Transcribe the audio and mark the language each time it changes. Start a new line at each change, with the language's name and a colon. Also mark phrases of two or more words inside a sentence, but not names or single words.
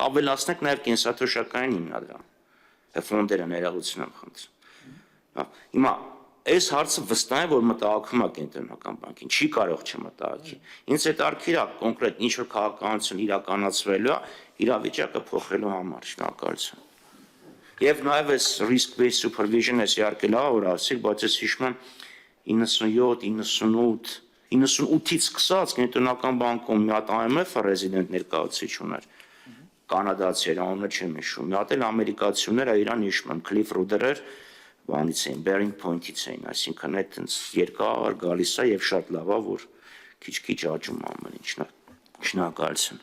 Armenian: ավելացնենք նաև կենսաթոշակային հիմնադրամ ֆոնդերը ներողություն եմ խնդրում։ Հիմա այս հարցը վստահ է որ մտահոգում է կենտրոնական բանկին, չի կարող չմտահոգի։ Ինձ հետաքրքիր է կոնկրետ ինչ որ քաղաքականություն իրականացվելու է իրավիճակը փոխելու համար։ Շնորհակալություն։ Եվ նաև այս
English: risk based supervision-
Armenian: ը իհարկե լավ որ ասիկ, բայց ես հիշում եմ 97, 98-ից սկսած կենտրոնական բանկում մի հատ IMF-ը ռեզիդենտ ներկայացուցիչ ուներ, կանադացի էր, անունը չեմ հիշում, մի հատ էլ ամերիկացիներ իրան հիշում եմ, Cliff Ruder-էր, բանից էին, Bearing Point-ից էին, այսինքն այդ երկար գալիս է եւ շատ լավ է, որ քիչ-քիչ աճում ամեն ինչն է։ Շնորհակալություն։